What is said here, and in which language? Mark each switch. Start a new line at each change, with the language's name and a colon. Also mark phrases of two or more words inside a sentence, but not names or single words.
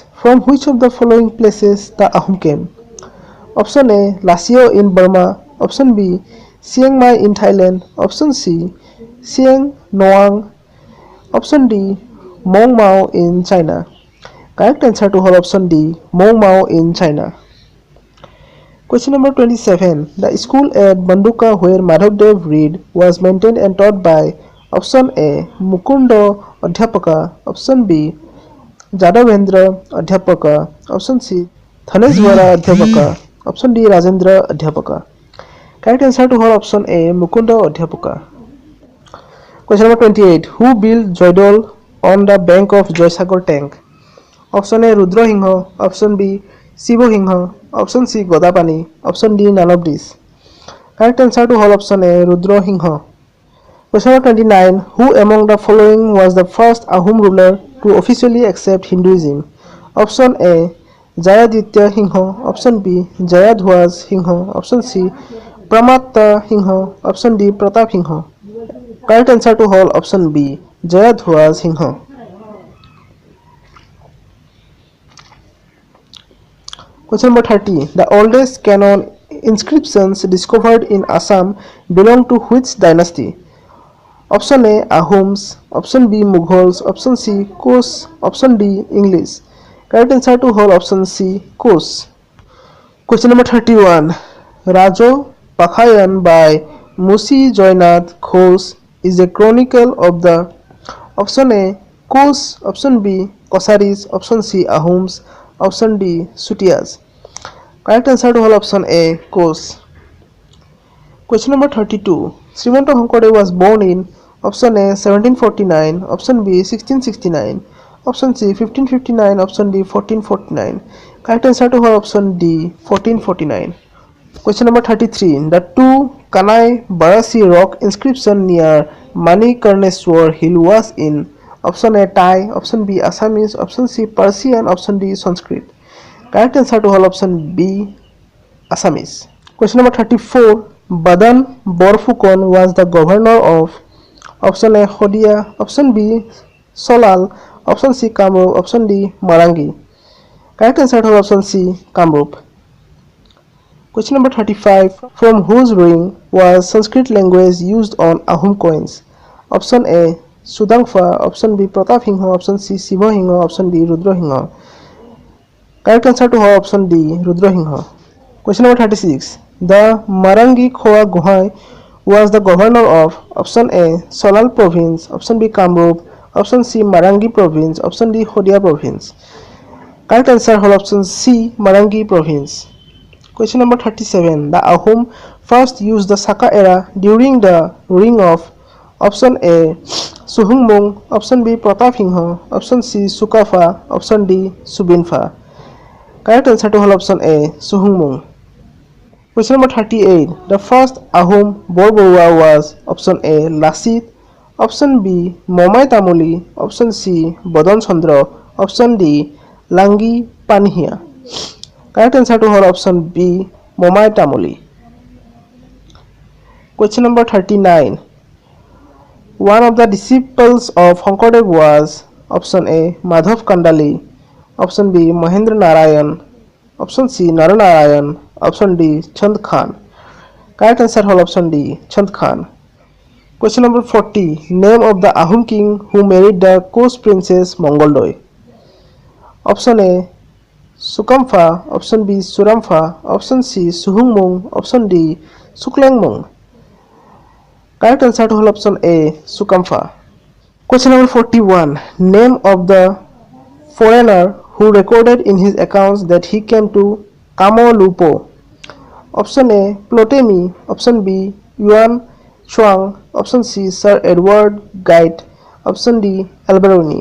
English: From which of the following places the Ahom came? Option A Lasio in Burma, option B Chiang Mai in Thailand, option C Siang Noang, option D Mong Mao in China. Correct answer to all option D Mong Mao in China. Question number 27. The school at Banduka where Madhavdev read was maintained and taught by option A. Mukundo Adhyapaka, option B. Jadavendra Adhyapaka, option C. Thaneswara Adhyapaka, option D. Rajendra Adhyapaka. Correct answer to all option A. Mukundo Adhyapaka. Question number 28. Who built Joydol on the bank of Joysagar tank? Option A. Rudra Singha, option B. Shivo Singha, option C. Godapani, option D. None of these. Correct answer to all option A. Rudra Singha. Question number 29. Who among the following was the first Ahom ruler to officially accept Hinduism? Option A. Jayaditya Singha, option B. Jayadhwaj Singha, option C. Pramatta Singha, option D. Pratap Singha. Correct answer to all option B. Jayadhwaj Singha. Question number 30. The oldest canon inscriptions discovered in Assam belong to which dynasty? Option A. Ahoms, option B. Mughals, option C. Kos, option D. English. Correct answer to whole option C. Kos. Question number 31. Rajo Pakhayan by Musi Joynath Ghosh is a chronicle of the option A. Kos, option B. Kosaris, option C. Ahoms, option D. Sutias. Correct answer to all option A. Kos. Question number 32. Srimanta Shankaradev was born in option A 1749, option B 1669, option C 1559, option D 1449. Correct answer to all option D 1449. Question number 33. The two Kanai Barasi rock inscription near Manikarneswar hill was in option A Thai, option B Assamese, option C Persian, option D Sanskrit. Correct answer to all option B Assamese. Question number 34. Badan Borphukon was the governor of option A Hodia, option B Solal, option C Kamrup, option D Marangi. Correct answer to all option C Kamrup. Question number 35. From whose ring was Sanskrit language used on Ahom coins? Option A Sudangfa, option B Pratap Singha, option C Shiva Singha, option D Rudra Singha. Correct answer to all option D Rudra Singha. Question number 36. The Marangi Khoa Gohai was the governor of option A Solal province, option B Kamrup, option C Marangi province, option D Hodia province. Correct answer hol option C Marangi province. Question number 37. The Ahom first used the Saka era during the reign of option A Suhungmung, option B Pratapsingha, option C Sukafa, option D Subinfa. Correct answer to hol option A Suhungmung. Question number 38. The first Ahom Borborua was option A Lasit, option B Momai Tamuli, option C Bodon Chandra, option D Langi Panhia. Correct answer to her option B Momai Tamuli. Question number 39. One of the disciples of Shonkordev was option A Madhav Kandali, option B Mahendra Narayan, option C Naranarayan, option D Chand Khan. Correct answer hol option D Chand Khan. Question number 40. Name of the Ahom king who married the Koch princess Mongoldoi. Option A Sukamfa, option B Suramfa, option C Suhungmung, option D Suklangmung. Correct answer to whole option A Sukamfa. Question number 41. Name of the foreigner who recorded in his accounts that he came to Kamolupo. Option A Ptolemy, option B Yuan Chuang, option C Sir Edward Guide, option D Alberoni.